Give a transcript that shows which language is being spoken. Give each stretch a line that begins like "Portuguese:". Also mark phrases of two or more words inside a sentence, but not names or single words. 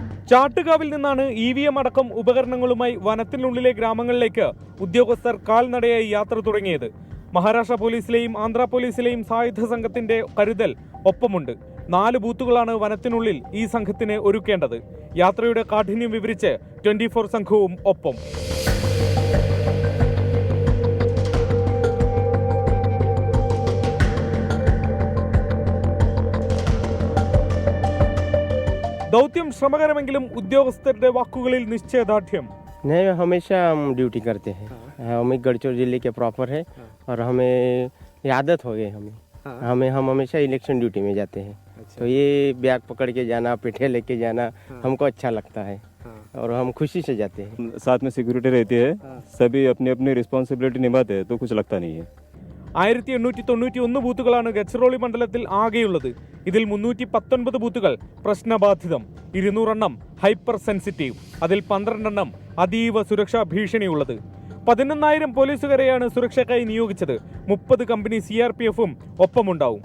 Malayalam: ചാട്ടുകാവിൽ നിന്നാണ് EVM അടക്കം ഉപകരണങ്ങളുമായി വനത്തിനുള്ളിലെ ഗ്രാമങ്ങളിലേക്ക് ഉദ്യോഗസ്ഥർ കാൽനടയായി യാത്ര തുടങ്ങിയത്. മഹാരാഷ്ട്ര പോലീസിലെയും ആന്ധ്ര പോലീസിലെയും സായുധ സംഘത്തിന്റെ കരുതൽ ഒപ്പമുണ്ട്. 4 ബൂത്തുകളാണ് വനത്തിനുള്ളിൽ ഈ സംഘത്തിന് ഒരുക്കേണ്ടത്. യാത്രയുടെ കാഠിന്യം വിവരിച്ച് 24 സംഘവും ഒപ്പം. ദൗത്യം ശ്രമകരമെങ്കിലും ഉദ്യോഗസ്ഥരുടെ വാക്കുകളിൽ നിശ്ചയദാർഢ്യം.
Hindi: नहीं, हमेशा हम ड्यूटी करते हैं. हम गढ़चिरोली जिले के प्रॉपर है और हमें आदत हो गई. हम हमेशा इलेक्शन ड्यूटी में जाते हैं. तो ये बैग पकड़ के जाना, पिठे लेके जाना हमको अच्छा लगता है और हम खुशी से जाते हैं. साथ में सिक्योरिटी रहती है, सभी अपनी अपनी रिस्पॉन्सिबिलिटी निभाते हैं, तो कुछ लगता नहीं है.
Malayalam: 1891 ബൂത്തുകളാണ് ഗഡ്ചിറോളി മണ്ഡലത്തിൽ ആകെയുള്ളത്. ഇതിൽ 319 ബൂത്തുകൾ പ്രശ്നബാധിതം, 200 എണ്ണം
English: hyper sensitive,
Malayalam: അതിൽ 12 എണ്ണം അതീവ സുരക്ഷാ ഭീഷണിയുള്ളത്. 11,000 പോലീസുകാരെയാണ് സുരക്ഷയ്ക്കായി നിയോഗിച്ചത്. 30 കമ്പനി CRPFും ഒപ്പമുണ്ടാവും.